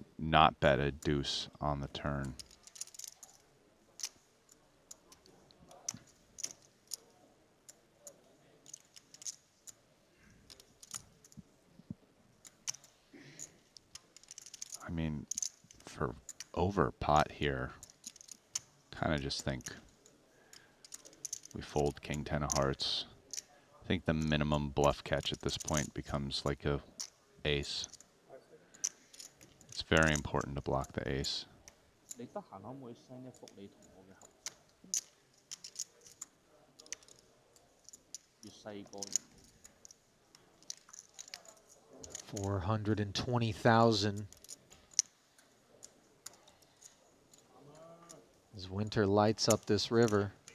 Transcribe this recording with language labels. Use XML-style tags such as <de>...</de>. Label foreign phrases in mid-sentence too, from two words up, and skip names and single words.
<en>not bet a deuce on the turn. I mean, for over pot here, kind of just think we fold king 10 of hearts. I think the minimum bluff catch at this point becomes like a ace. It's very important to block the ace.</en> <yue>你得閒可唔可以 send 一幅你同我嘅合照？越細個。 420,000.</yue> <en>As Winter lights up this river.</en>